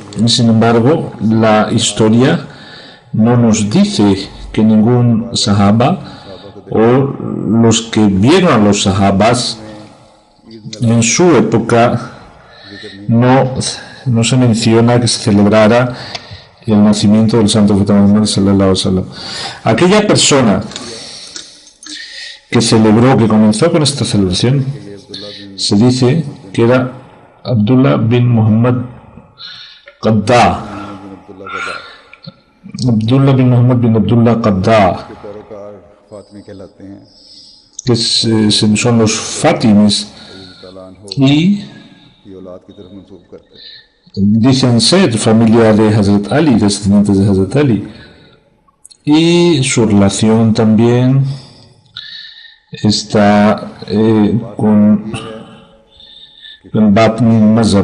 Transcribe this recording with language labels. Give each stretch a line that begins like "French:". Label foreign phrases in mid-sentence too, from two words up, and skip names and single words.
Spanish: Sin embargo, la historia no nos dice que ningún sahaba o los que vieron a los sahabas en su época no se menciona que se celebrara el nacimiento del Santo Profeta Muhammad
Arabic: sallallahu alaihi wasallam.
Spanish: Aquella persona que comenzó con esta celebración, se dice que era Abdullah bin Muhammad Qadda. Abdullah bin Muhammad bin Abdullah Qadda, que son los Fátimes, y dicen ser familia de Hazrat Ali, descendientes de Hazrat Ali, y su relación también está con Batni Mazhab.